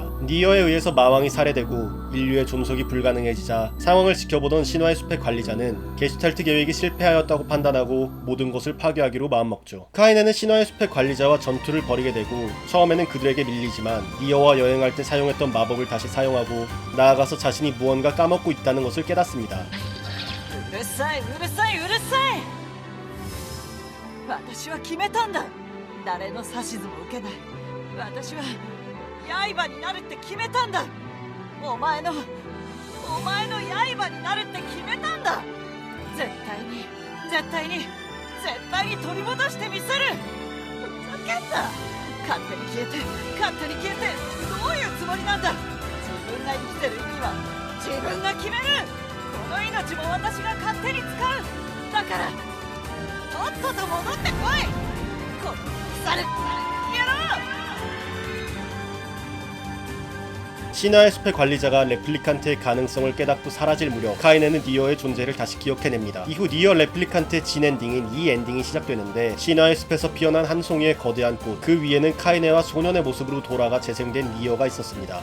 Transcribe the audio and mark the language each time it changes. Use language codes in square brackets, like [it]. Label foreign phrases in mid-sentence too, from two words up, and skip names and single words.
[ko] 니어에 의해서 마왕이 살해되고 인류의 존속이 불가능해지자 상황을 지켜보던 신화의 숲의 관리자는 게슈탈트 계획이 실패하였다고 판단하고 모든 것을 파괴하기로 마음먹죠. 카이네는 신화의 숲의 관리자와 전투를 벌이게 되고 처음에는 그들에게 밀리지만 니어와 여행할 때 사용했던 마법을 다시 사용하고 나아가서 자신이 무언가 까먹고 있다는 것을 깨닫습니다. [ja] うるさい、うるさい、うるさい。私は決めたんだ。誰の指図も受けない。私は刃になるって決めたんだ。お前の刃になるって決めたんだ。絶対に取り戻してみせる。ふざけんな。勝手に消えてどういうつもりなんだ。自分が生きてる意味は自分が決める。この命も私が勝手に使う。だからとっとと戻ってこい。この腐る野郎。 [ko] 신화의 숲의 관리자가 레플리칸트의 가능성을 깨닫고 사라질 무렵 카이네는 니어의 존재를 다시 기억해냅니다. 이후 니어 레플리칸트의 진 엔딩인 이 엔딩이 시작되는데 신화의 숲에서 피어난 한 송이의 거대한 꽃, 그 위에는 카이네와 소년의 모습으로 돌아가 재생된 니어가 있었습니다.